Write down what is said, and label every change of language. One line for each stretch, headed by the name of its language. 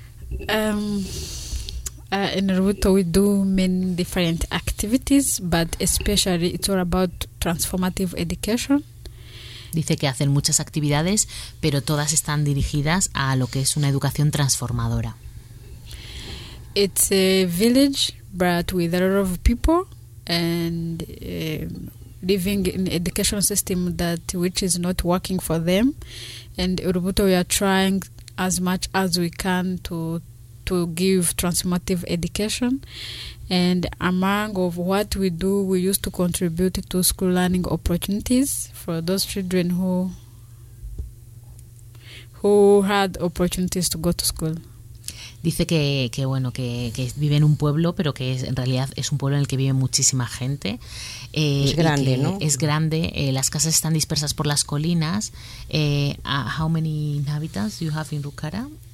English: In Urubuto, we do many different activities, but especially it's all about transformative education.
Spanish: Dice que hacen muchas actividades, pero todas están dirigidas a lo que es una educación transformadora.
English: It's a village, but with a lot of people and living in education system that which is not working for them. And Urubuto, we are trying as much as we can to to give transformative education. And among of what we do, we used to contribute to school learning opportunities for those children who had opportunities to go to school.
Spanish: Dice que bueno, que vive en un pueblo, pero que es, en realidad es un pueblo en el que vive muchísima gente. Es grande, ¿no? Es grande. Las casas están dispersas por las colinas.
English: How many inhabitants do you have in Rukara?